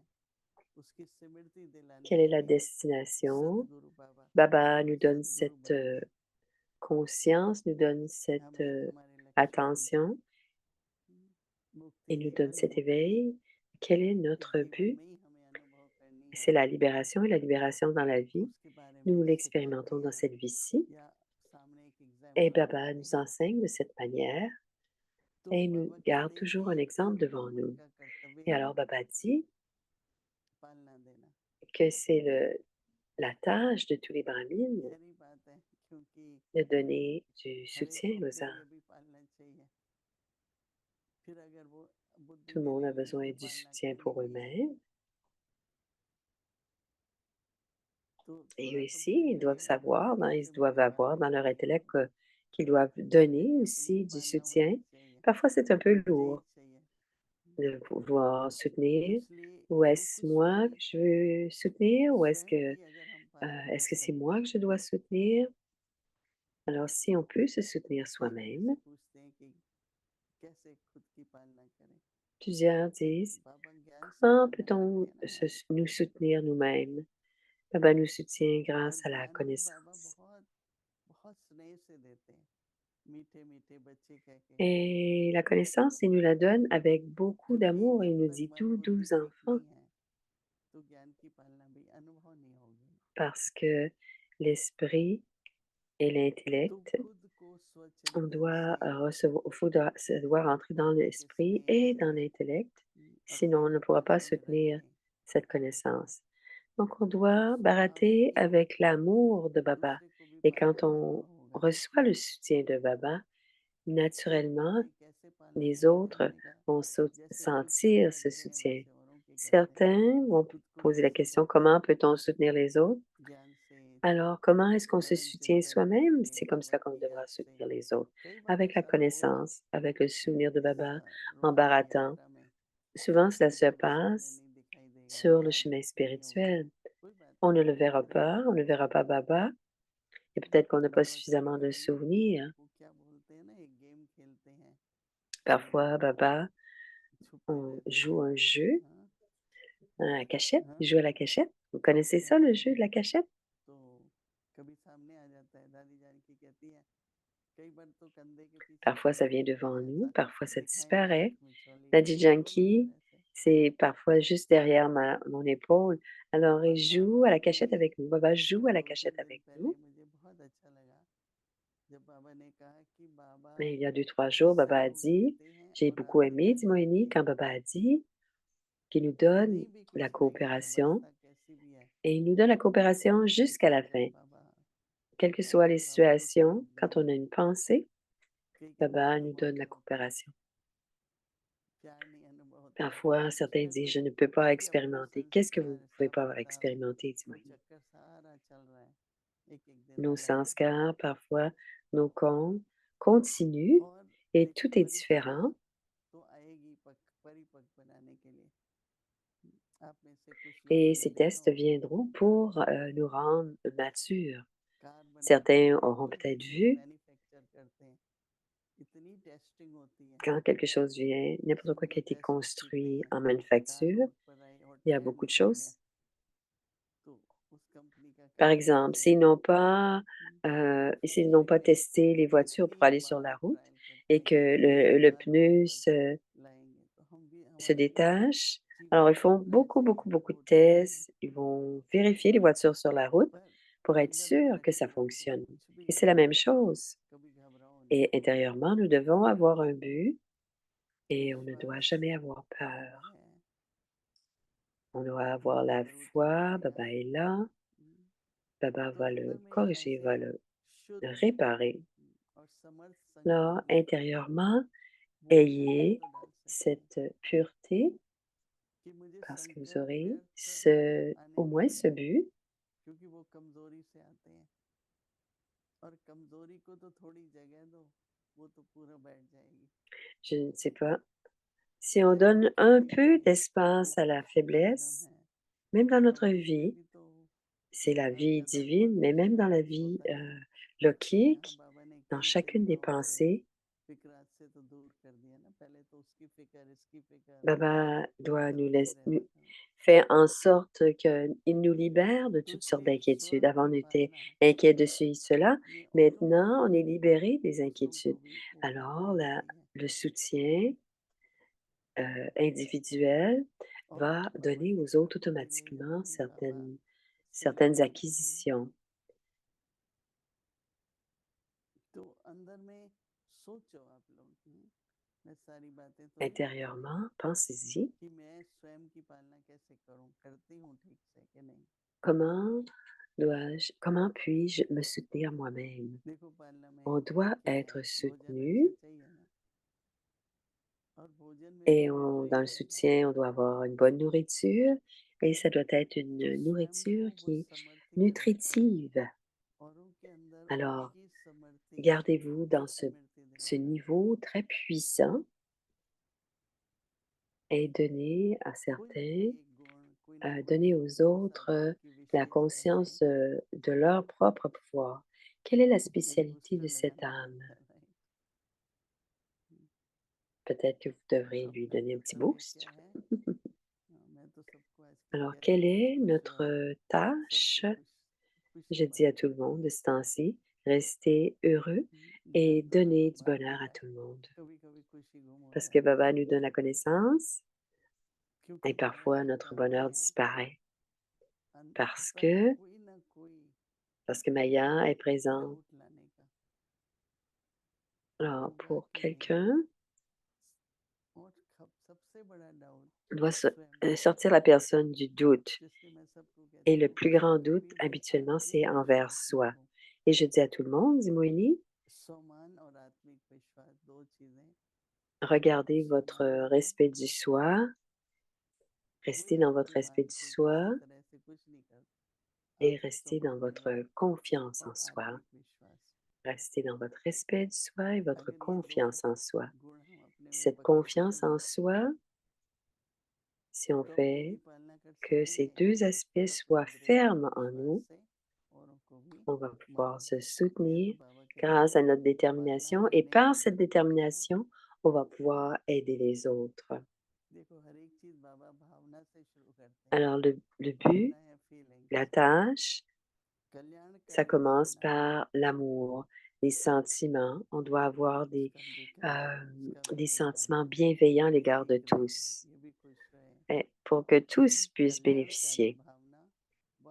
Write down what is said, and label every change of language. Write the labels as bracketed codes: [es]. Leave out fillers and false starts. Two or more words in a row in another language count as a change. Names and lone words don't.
[fr] Quelle est la destination? Baba nous donne cette conscience, nous donne cette attention et nous donne cet éveil. Quel est notre but? C'est la libération et la libération dans la vie. [hi] उसके बारे में [fr] Nous l'expérimentons [hi] सिखाते [fr] dans [hi] हैं [fr] cette vie-ci [hi] या सामने एक [fr] et [hi] एग्जाम्पल [fr] Baba [hi] लगाते [fr] nous [hi] हैं। [fr] enseigne de cette manière [hi] तो [fr] et il nous [hi] बाबा [fr] garde [hi] कहते हैं [fr] toujours un [hi] कि [fr] exemple [hi] हर [fr] devant [hi] ब्राह्मण [fr] nous. [hi] का कर्तव्य [fr] Et [hi] है [fr] alors Baba dit [hi] पालना देना। [fr] que c'est la tâche de tous les brahmines [hi] गहरी बात है क्योंकि [fr] de donner du [hi] हमें तो [fr] soutien aux [hi] अपने लिए [fr] arts. [hi] भी पालना चाहिए। फिर अगर वो बुद्धि [fr] Tout le monde [hi] मेरे [fr] a [hi] लिए [fr] besoin [hi] ही [fr] du [hi] पालना [fr] soutien pour [hi] करेंगी [fr] eux-mêmes [hi] तो [fr] et eux [hi] थोड़ा तो [fr] aussi, ils [hi] भरेंगे [fr] doivent savoir, ils [hi] कैसे [fr] doivent [hi] मुझे [fr] avoir [hi] पालना [fr] dans leur [hi] चाहिए। [fr] intellect qu'ils doivent donner [hi] अपने ही [fr] aussi du [hi] पालना [fr] soutien. [hi] वही चाहिए, [fr] Parfois, c'est un peu [hi] यही [fr] lourd [hi] चाहिए। [fr] de pouvoir soutenir. [hi] इसलिए [fr] Ou [hi] जो [fr] est-ce [hi] कुछ [fr] moi [hi] भी [fr] que je veux soutenir ou [hi] स्वयं ही अगर हम [fr] est-ce [hi] पालना [fr] que c'est [hi] करें [fr] moi que je dois soutenir? Alors, si on peut se soutenir [hi] कई मेरे से [fr] soi-même, [hi] पूछते हैं कि कैसे खुद की पालना करें। [fr] plusieurs disent, [hi] बाबा ज्ञान से [fr] comment [hi] पालना करते [fr] peut-on [hi] हैं ना हमारी। [fr] nous soutenir nous-mêmes? Baba nous soutient [hi] और [fr] grâce à la [hi] ज्ञान भी बाबा [fr] connaissance. [hi] बहुत बहुत स्नेह से देते हैं, मीठे मीठे बच्चे कह के। [fr] Et la connaissance, il nous la donne avec beaucoup [hi] क्योंकि [fr] d'amour. Il [hi] जब [fr] nous [hi] तक [fr] dit [hi] मन [fr] tout [hi] बुद्धि [fr] doux [hi] ठीक [fr] enfants [hi] नहीं है तो ज्ञान की पालना भी अनुभव नहीं होगी। [fr] parce que l'esprit et [hi] तो [fr] l'intellect, [hi] खुद को [fr] on [hi] स्वचरित्र [fr] doit [hi] से [fr] recevoir, ça doit rentrer dans [hi] बाबा के [fr] l'esprit [hi] स्नेह [fr] et [hi] से [fr] dans l'intellect, [hi] अपने [fr] sinon on ne [hi] को [fr] pourra pas [hi] पकड़ में [fr] soutenir [hi] रखें। [fr] cette connaissance. Donc on [hi] तो [fr] doit [hi] स्वभाव है [fr] barater [hi] कि [fr] avec l'amour de Baba. [hi] दूसरे को भी [fr] Et quand [hi] पालने का [fr] on [hi] अनुभव होगा। [fr] reçoit le soutien de Baba, [hi] एक [fr] naturellement, [hi] व्यक्ति कैसे पालना [fr] les [hi] करेगा, [fr] autres [hi] मैंने कहा वैसे जैसे कुछ लोग [fr] sentir ce [hi] करते हैं [fr] soutien. [hi] वैसे औरों की करते हैं। [fr] Certains vont [hi] खुद को [fr] poser la [hi] कैसे [fr] question, [hi] पालना [fr] comment [hi] करें, [fr] peut-on soutenir les autres? [hi] ज्ञान से, [fr] Alors, comment est-ce qu'on se [hi] मनन [fr] soutient [hi] चिंतन [fr] soi-même? [hi] करके, [fr] C'est comme [hi] बाबा [fr] ça qu'on [hi] की [fr] devra [hi] याद से। [fr] soutenir les autres. [hi] कई बार [fr] Avec la [hi] ऐसा होगा [fr] connaissance, avec le souvenir de Baba, en [hi] रोड में [fr] baratant. [hi] यात्रा में [fr] Souvent, cela [hi] कोई [fr] se [hi] गुरु सामने [fr] passe [hi] नहीं दिखाई देगा, [fr] sur le [hi] मार्ग [fr] chemin [hi] नहीं होगा, [fr] spirituel. [hi] कोई बात [fr] On [hi] नहीं, [fr] ne le verra pas, on ne verra pas Baba, et peut-être qu'on n'a pas [hi] बाबा कभी [fr] suffisamment de [hi] कभी [fr] souvenirs. [hi] वो क्या बोलते हैं ना, एक गेम खेलते हैं [fr] Parfois, Baba, [hi] छुपते [fr] on [hi] रहते हैं। [fr] joue un jeu, [hi] हाँ [fr] à la cachette, [hi] हाँ [fr] il joue à la cachette. Vous connaissez [hi] हाँ। [fr] ça, le jeu de la cachette? [hi] तो कभी सामने आ जाता है, दादी जान की कहती है कई बार तो कंधे के पीछे [fr] Parfois, ça [hi] छुपा [fr] vient [hi] देते [fr] devant [hi] हैं, [fr] nous, [hi] ऐसा [fr] parfois ça [hi] दिखाई नहीं [fr] disparaît. [hi] आंख मिचौली [fr] Daddy [hi] करके, दोनों [fr] Yankee, [hi] तरह से। [fr] c'est parfois juste derrière mon épaule. Alors, il [hi] पर [fr] joue [hi] बाबा [fr] à la [hi] ने [fr] cachette avec nous. Baba joue à la [hi] दो [fr] cachette [hi] तीन दिन [fr] avec [hi] पहले [fr] nous. [hi] मुझे बहुत अच्छा लगा जब बाबा ने कहा कि बाबा [fr] Mais il y a 2, 3 jours, [hi] सब [fr] Baba a [hi] लोग [fr] dit, [hi] देते हैं [fr] j'ai [hi] और [fr] beaucoup [hi] आप [fr] aimé, [hi] क्या [fr] dit [hi] चाहते [fr] Moïni, [hi] हैं। [fr] quand Baba a dit qu'il nous donne [hi] नहीं भी [fr] la [hi] कुछ नहीं है, [fr] coopération, [hi] अवस्था कैसी भी है, [fr] et il nous donne la coopération [hi] मन [fr] jusqu'à [hi] से [fr] la [hi] अगर [fr] fin. [hi] बाबा [fr] Quelles que soient [hi] चाहे [fr] les [hi] तो बाबा को [fr] situations, [hi] समझ [fr] quand on [hi] लीजिए। [fr] a une pensée, [hi] कई कहते हैं [fr] Baba nous [hi] अनुभव [fr] donne [hi] नहीं [fr] la [hi] होता, [fr] coopération. [hi] प्यार नहीं अनुभव होता, [fr] Parfois, [hi] कुछ [fr] certains [hi] ना [fr] disent, [hi] कुछ, [fr] je ne peux pas [hi] क्योंकि अपने [fr] expérimenter. Qu'est-ce que vous [hi] संस्कार [fr] ne pouvez [hi] हिसाब [fr] pas [hi] किताब [fr] expérimenter, dit [hi] वो [fr] Moïni? [hi] चक्कर सारा चल रहा है, एक एक दिन [fr] Nos [hi] अलग है। [fr] sanskars, parfois, nos comptes continuent [hi] और [fr] et [hi] देखिए [fr] tout est [hi] परीक्षा [fr] différent. [hi] तो आएगी परिपक्व बनाने के लिए। आप में से कुछ [fr] Et [hi] लोगों ने [fr] ces [hi] देखा [fr] tests [hi] होगा [fr] viendront pour nous rendre matures. [hi] कार बनाते [fr] Certains [hi] हैं, [fr] auront [hi] खुद [fr] peut-être [hi] खुद [fr] vu [hi] मैन्युफैक्चर करते हैं, इतनी टेस्टिंग होती है, [fr] quand quelque chose vient, n'importe quoi qui [hi] सबने [fr] a été [hi] टेस्ट किए [fr] construit [hi] हैं। [fr] en [hi] कार [fr] manufacture, [hi] रोड पर आई और [fr] il y a [hi] टायर [fr] beaucoup de [hi] निकल गया [fr] choses. [hi] तो उस कंपनी का [fr] Par [hi] काम [fr] exemple, [hi] छोड़ देते हैं। हुँ, [fr] s'ils n'ont pas testé les voitures pour [hi] कितनी [fr] aller sur la [hi] बार [fr] route [hi] ट्रायल करते [fr] et [hi] हैं, [fr] que [hi] कितनी [fr] le [hi] बार रोड [fr] pneu [hi] पर लाएँगे, तो हम भी [fr] se [hi] हमारे [fr] détache, [hi] जीवन [fr] alors ils [hi] में [fr] font [hi] बाबा [fr] beaucoup, [hi] ऐसे ही [fr] beaucoup, beaucoup de [hi] रोड पर आए हैं। [fr] tests. Ils vont vérifier les voitures sur la route [hi] पर [fr] pour être [hi] अंदर से [fr] sûr que ça [hi] लक्ष्य रखो, [fr] fonctionne. [hi] कुछ भी [fr] Et c'est [hi] हो [fr] la même chose. [hi] कभी घबराओ नहीं। [fr] Et intérieurement, nous devons avoir un but et on ne doit [hi] विश्वास [fr] jamais avoir [hi] बाबा [fr] peur. [hi] है, [fr] On doit avoir la [hi] अगर उठाया [fr] foi, [hi] गया [fr] Baba est là, हुँ, Baba [hi] तो [fr] va [hi] अंदर [fr] le [hi] में एक [fr] corriger, [hi] ऐसे [fr] va le [hi] शुद्ध [fr] réparer. [hi] और समर्थ [fr] Là, [hi] संकल्प लेकर [fr] intérieurement, [hi] वो निर्णय [fr] ayez [hi] तो डाल सकते हैं [fr] cette pureté [hi] कि मुझे [fr] parce que vous [hi] संकल्प [fr] aurez [hi] व्यर्थ आने [fr] au [hi] नहीं [fr] moins ce [hi] देने, [fr] but. [hi] क्योंकि वो कमज़ोरी से आते हैं और कमज़ोरी को तो थोड़ी जगह दो, वो तो पूरा बैठ जाएगी। [fr] Je ne sais pas. Si on [hi] जहाँ [fr] donne [hi] कुछ [fr] un [hi] नहीं [fr] peu [hi] है, वो [fr] d'espace à la [hi] परम ब्रह्म [fr] faiblesse, [hi] है। [fr] même dans notre [hi] बाबा उसमें [fr] vie, [hi] भी तो [fr] c'est la [hi] हर [fr] vie [hi] कदम पर [fr] divine, mais [hi] कुछ [fr] même [hi] ना [fr] dans la [hi] कुछ [fr] vie [hi] होता है। यहाँ [fr] lokique, [hi] बाबा ने [fr] dans [hi] कई [fr] chacune des [hi] चिंताओं से, [fr] pensées, [hi] फिक्रात से तो दूर कर दिया ना, पहले तो उसकी फ़िक्र, इसकी फ़िक्र, [fr] Baba doit nous [hi] सबकी [fr] nous [hi] रहता था। [fr] faire en sorte qu'il nous libère de [hi] तो [fr] toutes sortes [hi] इसलिए [fr] d'inquiétudes. [hi] स्व [fr] Avant, [hi] की [fr] on était [hi] पालना [fr] inquiet de ceci, cela. [hi] ये औरों को [fr] Maintenant, [hi] भी [fr] on est libéré des [hi] दूसरों को [fr] inquiétudes. [hi] भी ऊपर [fr] Alors, [hi] ले जाती है [fr] le soutien individuel [hi] और [fr] va [hi] बाबा [fr] donner [hi] की [fr] aux [hi] तरफ [fr] autres [hi] को धीरे [fr] automatiquement [hi] धीरे बाबा [fr] certaines [hi] सिखाते रहते हैं। [fr] acquisitions. [hi] तो अंदर में सोचो आप लोग, मैं सारी बातें तो नहीं बता रहा हूँ [fr] Intérieurement, pensez-y, [hi] कि मैं स्वयं की पालना कैसे करूँ, करती हूँ ठीक से कि नहीं। [fr] comment puis-je me soutenir moi-même? [hi] देखो पालना [fr] On [hi] में [fr] doit [hi] क्या है, [fr] être [hi] भोजन [fr] soutenu [hi] अच्छा चाहिए ना, और भोजन में भी [fr] et [hi] हमें [fr] dans [hi] वही [fr] le [hi] करना [fr] soutien, on doit avoir une bonne nourriture et ça doit être [hi] तो [fr] une [hi] स्वयं [fr] nourriture [hi] को वो [fr] qui est [hi] समर्थी बनाता है, [fr] nutritive. [hi] औरों के अंदर [fr] Alors, [hi] उनकी समर्थी [fr] gardez-vous dans [hi] की समृद्धि [fr] ce [hi] दिलाता है। [fr] niveau très puissant et [hi] कोई ना कोई एक गुण, कोई ना कोई [fr] donnez [hi] एक [fr] aux [hi] खास [fr] autres [hi] आदमी की [fr] la [hi] विशेषता से [fr] conscience de leur propre pouvoir. Quelle est la [hi] एक [fr] spécialité [hi] बूस्टर [fr] de cette [hi] लगाना [fr] âme? [hi] पड़ता है, राइट। [fr] Peut-être que vous [hi] तो [fr] devrez lui [hi] अपना [fr] donner un petit [hi] कर्तव्य क्या [fr] boost. [hi] है? मैं तो सबको आजकल [fr] Alors, [hi] कहती [fr] quelle [hi] हूँ खुश [fr] est [hi] खुश [fr] notre [hi] रहो, [fr] tâche? [hi] सबको खुश खुशी [fr] Je dis à tout [hi] बांटो। [fr] le monde de ce temps-ci, restez heureux et [hi] ज्ञान तो [fr] donnez [hi] बाबा [fr] du [hi] बांट [fr] bonheur à [hi] देता [fr] tout [hi] है, [fr] le monde. [hi] कभी कभी खुशी गुम हो [fr] Parce que [hi] जाती [fr] Baba [hi] है, [fr] nous donne la connaissance [hi] क्योंकि [fr] et [hi] बाबा [fr] parfois notre [hi] बताते [fr] bonheur [hi] हैं [fr] disparaît parce [hi] अंततः [fr] que, [hi] कोई ना कोई [fr] parce que Maya est présent. [hi] डाउट लाने का [fr] Alors, [hi] होगा [fr] pour [hi] कि नहीं, [fr] quelqu'un, [hi] और सबसे बड़ा डाउट [fr] on doit [hi] स्वयं पे है। [fr] sortir la personne du doute. [hi] जिसलिए मैं सबको [fr] Et [hi] कहती [fr] le [hi] हूँ [fr] plus grand [hi] कभी [fr] doute, [hi] भी [fr] habituellement, c'est envers [hi] विश्वास [fr] soi. [hi] रखो। [fr] Et je dis à tout le monde, dit Moïni, [hi] स्वमान और आत्मिक विश्वास दो चीजें, [fr] regardez votre [hi] स्वमान में [fr] respect du soi, [hi] कोई [fr] restez dans votre [hi] आपकी [fr] respect [hi] बात [fr] du [hi] को [fr] soi [hi] किसी तरह से कुछ नहीं कर, [fr] et [hi] आप [fr] restez dans [hi] स्वमान [fr] votre [hi] रहो [fr] confiance en [hi] और [fr] soi. [hi] आत्मिक विश्वास। [fr] Restez dans votre respect du soi et votre [hi] अगर ये दो [fr] confiance en soi. [hi] गुण हम अपने में [fr] Cette [hi] पक्के कर [fr] confiance [hi] लें [fr] en soi, si on [hi] तो हम खुद [fr] fait [hi] ही पालना कर [fr] que ces [hi] सकेंगे [fr] deux aspects [hi] और अपने [fr] soient [hi] दृढ़ [fr] fermes en [hi] विश्वास [fr] nous, [hi] से औरों को भी [fr] on va pouvoir [hi] मदद [fr] se [hi] दे सकते हैं। तो [fr] soutenir [hi] बाबा कहते हैं [fr] grâce à notre [hi] पालना [fr] détermination et [hi] करने [fr] par [hi] का [fr] cette [hi] क्या है। [fr] détermination, on va pouvoir aider les autres. [hi] देखो हर एक चीज बाबा भावना से शुरू करते हैं, [fr] Alors le but, [hi] भावना है फीलिंग्स, [fr] la tâche, ça [hi] कल्याणकारी [fr] commence [hi] भावना, [fr] par l'amour, les sentiments. On doit avoir [hi] उसका भी कल्याण, उसका भी [fr] des [hi] कल्याण, [fr] sentiments bienveillants à [hi] ये भी [fr] l'égard de [hi] ठीक रहे, [fr] tous, [hi] ये भी खुश रहे। [fr] et pour que tous puissent [hi] कल्याणकारी [fr] bénéficier. [hi] भावना वह